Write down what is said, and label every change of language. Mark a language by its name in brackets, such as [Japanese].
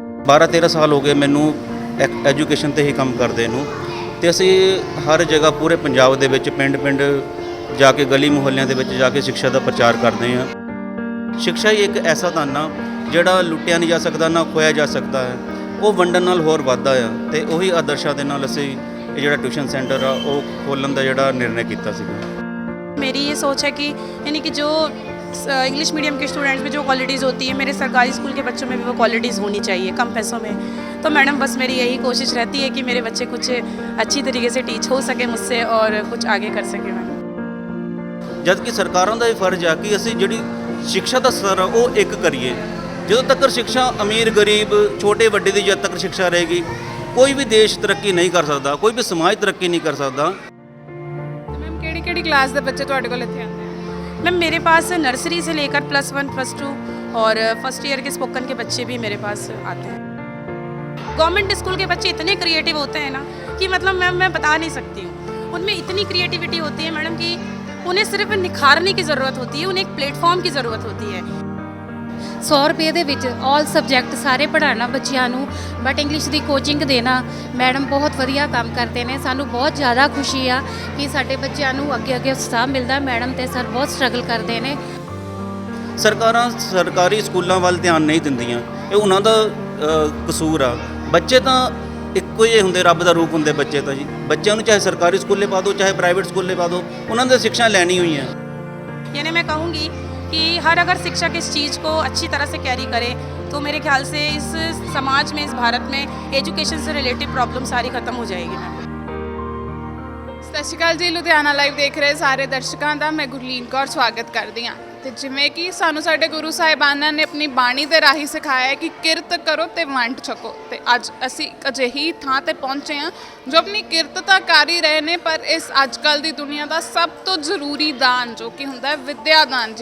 [Punjabi] 12-13 ਸਾਲ ਹੋ ਗਏ ਮੈਨੂੰ ਐਜੂਕੇਸ਼ਨ ਤੇ ਹੀ ਕੰਮ ਕਰਦੇ ਨੂੰ, ਤੇ ਅਸੀਂ ਹਰ ਜਗ੍ਹਾ ਪੂਰੇ ਪੰਜਾਬ ਦੇ ਵਿੱਚ ਪਿੰਡ ਜਾ ਕੇ ਗਲੀ ਮੁਹੱਲਿਆਂ ਦੇ ਵਿੱਚ ਜਾ ਕੇ ਸਿੱਖਿਆ ਦਾ ਪ੍ਰਚਾਰ ਕਰਦੇ ਹਾਂ। ਸਿੱਖਿਆ ਹੀ ਇੱਕ ਐਸਾ ਦਾਨ ਆ ਜਿਹੜਾ ਲੁੱਟਿਆ ਨਹੀਂ ਜਾ ਸਕਦਾ, ਨਾ ਖੋਇਆ ਜਾ ਸਕਦਾ ਹੈ। ਉਹ ਵੰਡਣ ਨਾਲ ਹੋਰ ਵੱਧਦਾ ਆ, ਤੇ ਉਹੀ ਆਦਰਸ਼ਾਂ ਦੇ ਨਾਲ ਅਸੀਂ ਇਹ ਜਿਹੜਾ ਟਿਊਸ਼ਨ ਸੈਂਟਰ ਆ ਉਹ ਖੋਲ੍ਹਣ ਦਾ ਜਿਹੜਾ ਨਿਰਣੇ ਕੀਤਾ ਸੀਗਾ। [Hindi] मेरी ये सोच है कि यानी कि जो इंग्लिश मीडियम के स्टूडेंट्स में जो क्वालिटीज़ होती है, मेरे सरकारी स्कूल के बच्चों में भी वो क्वालिटीज़ होनी चाहिए कम पैसों में। तो मैडम बस मेरी यही कोशिश रहती है कि मेरे बच्चे कुछ अच्छी तरीके से टीच हो सके मुझसे और कुछ आगे कर सके। मैडम [Punjabi] ਜਦ ਕਿ ਸਰਕਾਰਾਂ ਦਾ ਇਹ ਫਰਜ਼ ਆ ਕਿ ਅਸੀਂ ਜਿਹੜੀ ਸਿੱਖਿਆ ਦਾ ਸਤਰ ਆ ਉਹ ਇੱਕ ਕਰੀਏ। ਜਦੋਂ ਤੱਕ ਸਿੱਖਿਆ ਅਮੀਰ ਗਰੀਬ ਛੋਟੇ ਵੱਡੇ ਦੀ ਜਦ ਤੱਕ ਸਿੱਖਿਆ ਰਹੇਗੀ, ਕੋਈ ਵੀ ਦੇਸ਼ ਤਰੱਕੀ ਨਹੀਂ ਕਰ ਸਕਦਾ, ਕੋਈ ਵੀ ਸਮਾਜ ਤਰੱਕੀ ਨਹੀਂ ਕਰ ਸਕਦਾ। ਮੈਮ ਕਿਹੜੀ ਕਲਾਸ ਦੇ ਬੱਚੇ ਤੁਹਾਡੇ ਕੋਲ ਇੱਥੇ ਆਉਂਦੇ ਆ? [Hindi] मैम मेरे पास नर्सरी से लेकर +1 +2 और फर्स्ट ईयर के स्पोकन के बच्चे भी मेरे पास आते हैं। गवर्नमेंट स्कूल के बच्चे इतने क्रिएटिव होते हैं ना कि मतलब मैम मैं बता नहीं सकती हूँ। उनमें इतनी क्रिएटिविटी होती है मैडम कि उन्हें सिर्फ निखारने की ज़रूरत होती है, उन्हें एक प्लेटफॉर्म की ज़रूरत होती है। [Punjabi] 100 रुपये ਦੇ ਵਿੱਚ ਆਲ ਸਬਜੈਕਟ ਸਾਰੇ ਪੜ੍ਹਾਉਣਾ ਬੱਚਿਆਂ ਨੂੰ, ਬਟ ਇੰਗਲਿਸ਼ ਦੀ ਕੋਚਿੰਗ ਦੇਣਾ। ਮੈਡਮ ਬਹੁਤ ਵਧੀਆ ਕੰਮ ਕਰਦੇ ਨੇ, ਸਾਨੂੰ ਬਹੁਤ ਜ਼ਿਆਦਾ ਖੁਸ਼ੀ ਆ ਕਿ ਸਾਡੇ ਬੱਚਿਆਂ ਨੂੰ ਅੱਗੇ ਉਤਸ਼ਾਹ ਮਿਲਦਾ। ਮੈਡਮ ਤੇ ਸਰ ਬਹੁਤ ਸਟਰਗਲ ਕਰਦੇ ਨੇ। ਸਰਕਾਰਾਂ ਸਰਕਾਰੀ ਸਕੂਲਾਂ ਵੱਲ ਧਿਆਨ ਨਹੀਂ ਦਿੰਦੀਆਂ, ਇਹ ਉਹਨਾਂ ਦਾ ਕਸੂਰ ਆ। ਬੱਚੇ ਤਾਂ ਇੱਕੋ ਜਿਹੇ ਹੁੰਦੇ, ਰੱਬ ਦਾ ਰੂਪ ਹੁੰਦੇ ਬੱਚੇ ਤਾਂ ਜੀ। ਬੱਚਿਆਂ ਨੂੰ ਚਾਹੇ ਸਰਕਾਰੀ ਸਕੂਲੇ ਪਾ ਦਿਓ ਚਾਹੇ ਪ੍ਰਾਈਵੇਟ ਸਕੂਲੇ ਪਾ ਦਿਓ, ਉਹਨਾਂ ਨੇ ਸਿੱਖਿਆ ਲੈਣੀ ਹੋਈ ਹੈ। [Hindi] यानी मैं कहूँगी कि हर अगर शिक्षक इस चीज़ को अच्छी तरह से कैरी करे तो मेरे ख्याल से इस समाज में, इस भारत में एजुकेशन से रिलेटेड प्रॉब्लम सारी ख़त्म हो जाएगी। मैम [Punjabi] ਸਤਿ ਸ਼੍ਰੀ ਅਕਾਲ ਜੀ, ਲੁਧਿਆਣਾ ਲਾਈਵ ਦੇਖ ਰਹੇ ਸਾਰੇ ਦਰਸ਼ਕਾਂ ਦਾ ਮੈਂ ਗੁਰਲੀਨ ਕੌਰ ਸਵਾਗਤ ਕਰਦੀ ਹਾਂ। ਤੇ ਜਿਵੇਂ ਕਿ ਸਾਨੂੰ ਸਾਡੇ ਗੁਰੂ ਸਾਹਿਬਾਨਾਂ ਨੇ ਆਪਣੀ ਬਾਣੀ ਦੇ ਰਾਹੀਂ ਸਿਖਾਇਆ ਹੈ ਕਿ ਕਿਰਤ ਕਰੋ ਤੇ ਵੰਡ ਛਕੋ, ਤੇ ਅੱਜ ਅਸੀਂ ਇੱਕ ਅਜਿਹੀ ਥਾਂ ਤੇ ਪਹੁੰਚੇ ਹਾਂ ਜੋ ਆਪਣੀ ਕਿਰਤ ਤਾਂ ਕਰ ਹੀ ਰਹੇ ਨੇ, ਪਰ ਇਸ ਅੱਜ ਕੱਲ੍ਹ ਦੀ ਦੁਨੀਆ ਦਾ ਸਭ ਤੋਂ ਜ਼ਰੂਰੀ ਦਾਨ ਜੋ ਕਿ ਹੁੰਦਾ ਹੈ ਵਿੱਦਿਆ ਦਾਨ।